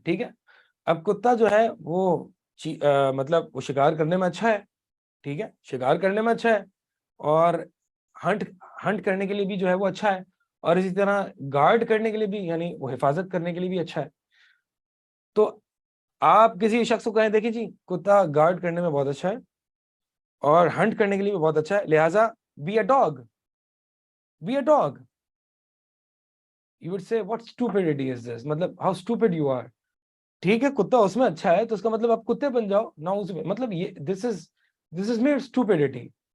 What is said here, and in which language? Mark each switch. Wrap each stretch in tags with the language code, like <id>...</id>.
<ur>ٹھیک ہے، اب کتا جو ہے وہ مطلب وہ شکار کرنے میں اچھا ہے، ٹھیک ہے، شکار کرنے میں اچھا ہے، اور ہنٹ کرنے کے لیے بھی جو ہے وہ اچھا ہے، اور اسی طرح گارڈ کرنے کے لیے بھی، یعنی وہ حفاظت کرنے کے لیے بھی اچھا ہے. تو آپ کسی شخص کو کہیں دیکھیں جی کتا گارڈ کرنے میں بہت اچھا ہے اور ہنٹ کرنے کے لیے بھی بہت اچھا ہے، لہٰذا</ur> <en>Be a dog. You would say what stupidity is this؟</en> <ur>مطلب</ur> <en>how stupid you are.</en> <ur>ٹھیک ہے، کتا اس میں اچھا ہے تو اس کا مطلب آپ کتے بن جاؤ، نعوذ باللہ. مطلب یہ</ur> <en>this is mere stupidity.</en>